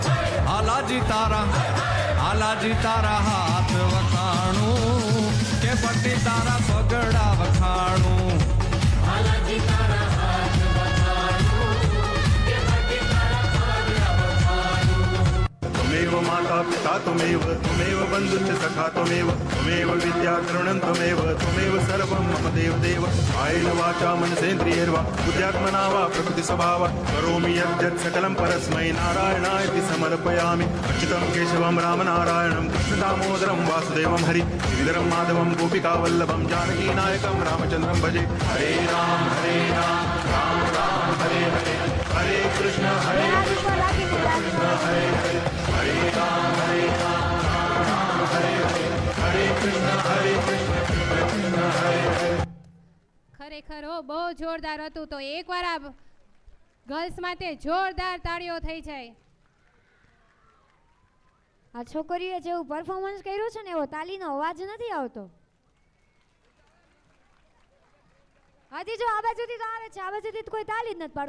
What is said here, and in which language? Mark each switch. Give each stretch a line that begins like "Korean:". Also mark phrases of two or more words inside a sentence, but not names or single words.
Gujarati: હાલાજી તારા હાથ વખાણું કે પટ્ટી તારા પગડા વખાણું હાલાજી તારા હાથ વખાણું કે પટ્ટી તારા પગડા વખાણું.
Sanskrit: त्वमेव माता पिता त्वमेव बन्धुश्च सखा त्वमेव विद्या तृणं त्वमेव सर्वं मम देव कायेन वाचा मनसेन्द्रियैर्वा बुद्ध्यात्मना वा प्रकृति स्वभावा करोमि यद्यत् सकलं परस्मै नारायणायति समर्पयामि. अच्युतं केशवं रामनारायणं कृष्णदामोदरं वासुदेवं हरि गिरिधरं माधवं गोपिकावल्लभं जानकीनायकं रामचन्द्रं भजे. हरे राम राम राम हरे हरे हरे कृष्ण हरे कृष्ण हरे हरे हरे राम राम हरे हरे हरे कृष्ण कृष्ण हरे हरे.
Gujarati: ખરેખર બહુ જોરદાર હતું. તો એકવાર આ ગર્લ્સ માટે જોરદાર તાળીઓ થઈ જાય. આ છોકરીએ જેવું પરફોર્મન્સ કર્યું છે ને એવો તાલીનો અવાજ નથી આવતો. હજી જો આ બાજુથી તો આવે છે, આ બાજુથી કોઈ તાલી જ નથી પાડતું.